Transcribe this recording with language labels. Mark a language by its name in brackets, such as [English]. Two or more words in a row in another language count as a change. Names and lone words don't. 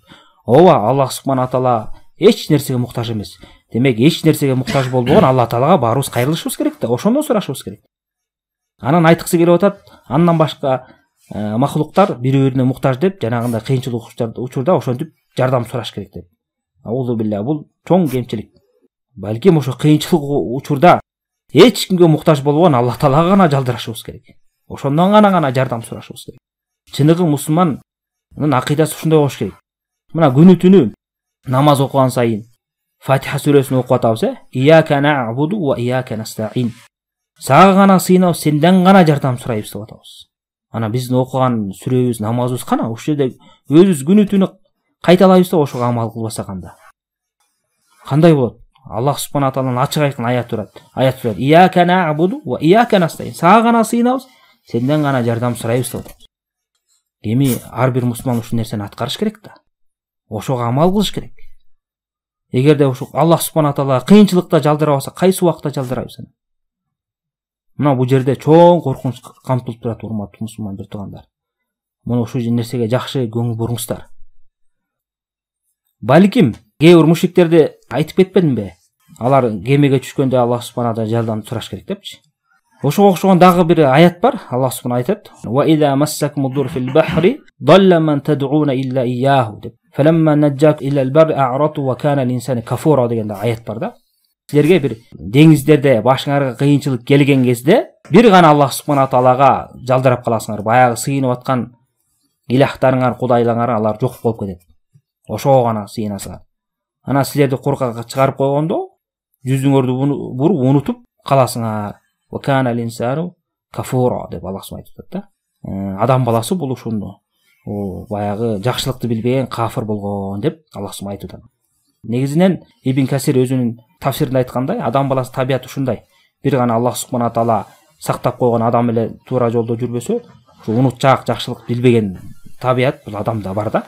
[Kyrgyz] Ооба, [Arabic] الله سبحانه تعالى [Kyrgyz] эч нерсеге муктаж эмес. Демек эч нерсеге муктаж болбогон Алла Таалага баарыбыз кайрылышыбыз керек да, ошондон сурашыбыз керек. Анан айтыксы келип атат, андан башка махлуктар бири-бирине муктаж деп, жанагындай кыйынчылык учурда ошентип жардам сураш керек деп. [Arabic] أعوذ بالله, [Kyrgyz] бул чоң кемчилик. Балким ошо кыйынчылык учурда эч кимге муктаж болбогон Алла Таалага гана жалдырашыбыз керек. Ошондон гана жардам сурашыбыз керек. Чыныгы мусулмандын акыйдасы ушундай болуш керек. Мына күнү-түнү намаз окуган сайын Фатиха сүрөсүн окуп атабыз, [Arabic] إياك نعبد و إياك نستعين. [Kyrgyz] Сага гана сыйынабыз, сенден гана жардам сурайбыз деп атабыз. Ана биздин окуган сүрөбүз, намазыбыз кана ушул жерде өзүбүз күнү-түнү кайталайбыз да ошого амал кылбасак анда кандай болот? [Arabic] الله سبحانه تعالى [Kyrgyz] ачык айкын аят турат. [Arabic] إياك نعبد و إياك نستعين. [Kyrgyz] Сага гана сыйынабыз, сенден гана жардам сурайбыз деп атабыз. Эми ар бир мусулман ушул нерсени аткарыш керек да. Ошого амал кылыш керек. Эгерде ошо [Arabic] الله سبحانه تعالى [Kyrgyz] кыйынчылыкта жалдырабаса, кайсы убакта жалдырабыз? Мына бул жерде чоң коркунуч камтылып турат, урматтуу мусулман бир туугандар. Муну ушул нерсеге жакшы көңүл буруңуздар. Балким кээ бир мушриктерди айтып кетпедимби? Алар кемеге түшкөндө [Arabic] الله سبحانه تعالى [Kyrgyz] жардам сураш керек депчи. Ошого окшогон дагы бир аят бар. [Arabic] الله سبحانه [Kyrgyz] айтат: [Arabic] "وإذا مسكم الضر في البحر ضل من تدعون إلا إياه" деп. "فلما نجاكم إلى البر أعرضتم وكان الإنسان كفورا" [Kyrgyz] деген аят бар да. Силерге бир деңиздерде башыңарга кыйынчылык келген кезде бир гана [Arabic] الله سبحانه تعالى [Kyrgyz] жалдырап каласыңар. Баягы сыйынып аткан илахтарыңар, кудайларыңар алар жок болуп кетет. Ошого гана сыйынасыңар. Ана силерди коркакка чыгарып койгондо жүзүңөрдү буруп унутуп каласыңар. [Arabic] وكان الإنسان كفورا [Kyrgyz] деп [Arabic] الله سبحانه [Kyrgyz] айтат да. Адам баласы бул ушуну баягы жакшылыкты билбеген кафир болгон деп [Arabic] الله سبحانه [Kyrgyz] айтат. Негизинен Ибн Касир өзүнүн тафсиринде айткандай, адам баласы табият ушундай. Бир гана [Arabic] الله سبحانه تعالى [Kyrgyz] сактап койгон адам эле туура жолдо жүрбөсө, ушу унутчаак жакшылык билбеген табият бул адамда бар да.